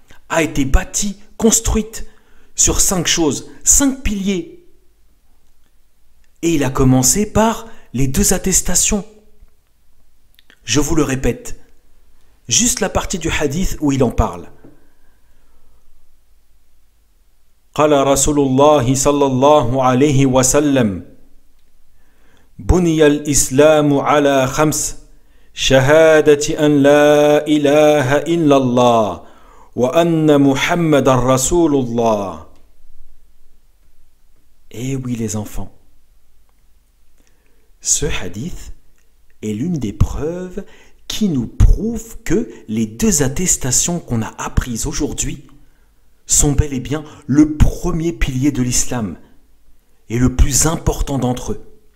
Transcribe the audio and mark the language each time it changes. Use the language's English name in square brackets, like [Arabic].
[French] a été bâtie, construite sur 5 choses, 5 piliers. Et il a commencé par les 2 attestations. Je vous le répète, juste la partie du hadith où il en parle. [Arabic] قال رسول الله صلى الله عليه وسلم بني الإسلام على 5 شهادة أن لا إله إلا الله وأن محمد رسول الله. [French] Eh oui les enfants, ce hadith est l'une des preuves qui nous prouve que les 2 attestations qu'on a apprises aujourd'hui sont bel et bien le premier pilier de l'islam et le plus important d'entre eux.